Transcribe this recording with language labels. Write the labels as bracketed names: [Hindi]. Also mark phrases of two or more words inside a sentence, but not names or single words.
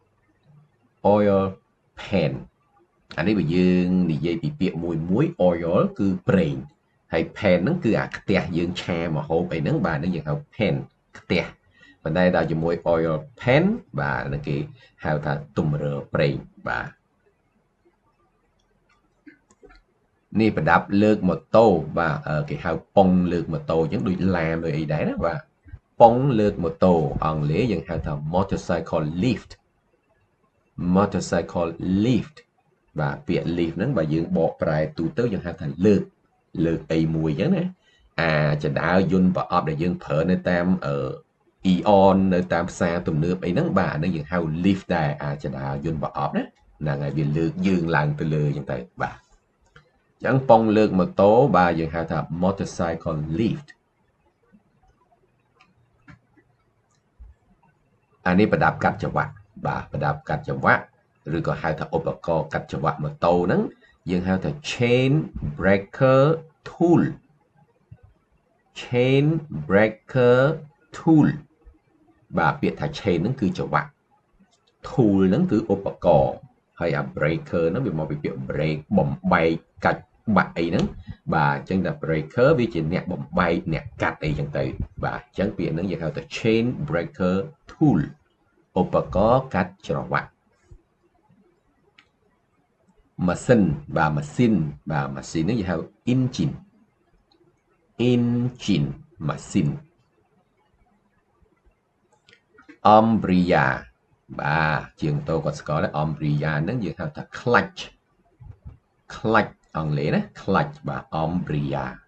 [Khmer] អានេះបើយើងនិយាយពីពាក្យមួយ oil គឺប្រេងហើយ pan ហ្នឹងគឺអាខ្ទះយើងឆាម្ហូបអីហ្នឹងបាទហ្នឹងយើងហៅ pan ខ្ទះប៉ុន្តែដល់ជាមួយ [English] oil pan [Khmer] បាទហ្នឹងគេហៅថាទម្រើប្រេងបាទ នេះប្រដាប់លើកម៉ូតូបាទគេហៅប៉ុងលើកម៉ូតូអញ្ចឹងដូចឡានដូចអីដែរណាបាទប៉ុងលើកម៉ូតូអង់គ្លេសយើងហៅថា [English] motorcycle lift [Khmer] បាទពាក្យ lift ហ្នឹងបើយើងបកប្រែទូទៅយើងហៅថាលើកអីមួយអញ្ចឹងណាអាចណ្ដើរយន្តប្រអប់ដែលយើងប្រើនៅតាមEON នៅតាមផ្សារទំនើបអីហ្នឹងបាទហ្នឹងយើងហៅ lift ដែរអាចណ្ដើរយន្តប្រអប់ណាហ្នឹងហើយវាលើកយើងឡើងទៅលើអញ្ចឹងទៅបាទអញ្ចឹងប៉ុងលើកម៉ូតូបាទយើងហៅថា [English] motorcycle lift [Khmer] អានេះប្រដាប់កាត់ចង្វាក់បាទប្រដាប់កាត់ចង្វាក់ឬក៏ហៅថាឧបករណ៍កាត់ចង្វាក់ម៉ូតូហ្នឹងយើងហៅថា [English] chain breaker tool [Khmer] បាទពាក្យថា chain ហ្នឹងគឺចង្វាក់ tool ហ្នឹងគឺឧបករណ៍ហើយអា breaker ហ្នឹងវាមកពីពាក្យ break បំបែកកាច់បាក់អីហ្នឹងបាទអញ្ចឹងតែ breaker វាជាអ្នកបំបែកអ្នកកាត់អីចឹងទៅបាទអញ្ចឹងពាក្យហ្នឹងយើងហៅថា [English] chain breaker tool [Khmer] ឧបករណ៍កាត់ច្រវាក់ ម៉ាស៊ីនហ្នឹងយើងហៅ engine ម៉ាស៊ីនumbrella បាទជាងតោគាត់ស្គាល់ដែរ umbrella ហ្នឹងយើងហៅថា clutch អង់គ្លេសណា clutch បាទ umbrella